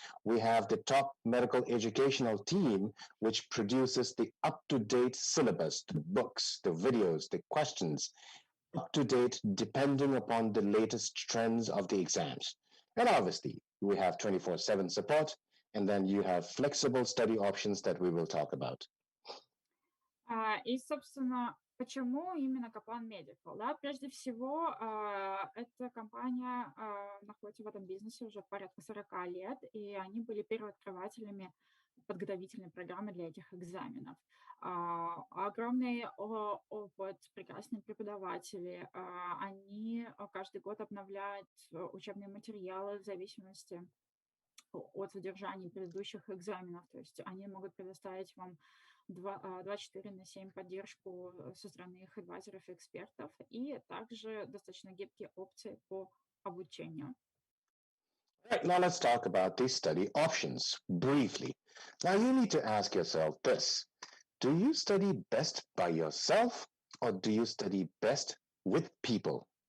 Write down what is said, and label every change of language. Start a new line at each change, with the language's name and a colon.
English: We have the top medical educational team, which produces the up-to-date syllabus, the books, the videos, the questions, up-to-date depending upon the latest trends of the exams. And obviously, we have 24/7 support, and then you have flexible study options that we will talk about.
Russian: И, собственно, почему именно Kaplan Medical? Да? Прежде всего, эта компания находится в этом бизнесе уже порядка 40 лет, и они были первооткрывателями подготовительной программы для этих экзаменов. Огромный опыт, прекрасные преподаватели. Они каждый год обновляют учебные материалы в зависимости от содержания предыдущих экзаменов. То есть они могут предоставить вам 24/7 поддержку со стороны их адвайзеров и экспертов, и также достаточно гибкие опции по обучению.
English: Right, now let's talk about the study options briefly. Now you need to ask yourself this. Do you study best by yourself or do you study best with people?